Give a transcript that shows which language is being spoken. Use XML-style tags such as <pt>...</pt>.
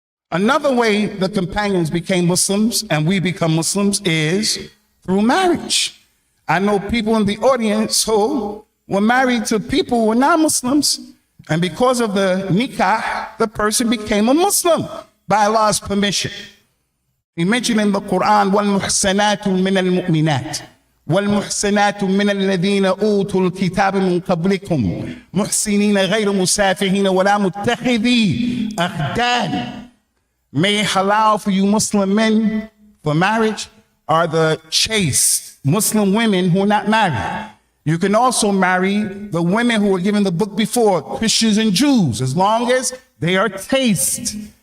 <en>Another way the companions became Muslims and we become Muslims is through marriage. I know people in the audience who were married to people who were not Muslims, and because of the nikah, the person became a Muslim by Allah's permission. He mentioned in the Quran,</en> <ar>وَالْمُحْسَنَاتُ مِنَ الْمُؤْمِنَاتِ وَالْمُحْسَنَاتُ مِنَ الَّذِينَ أُوتُوا الْكِتَابَ مِنْ قَبْلِكُمْ مُحْسِنِينَ غَيْرَ مُسَافِحِينَ وَلَا مُتَّخِذِي أَخْدَانٍ.</ar> <en>Made halal for you Muslim men for marriage are the chaste Muslim women who are not married. You can also marry the women who were given the book before, Christians and Jews, as long as they are chaste.</en>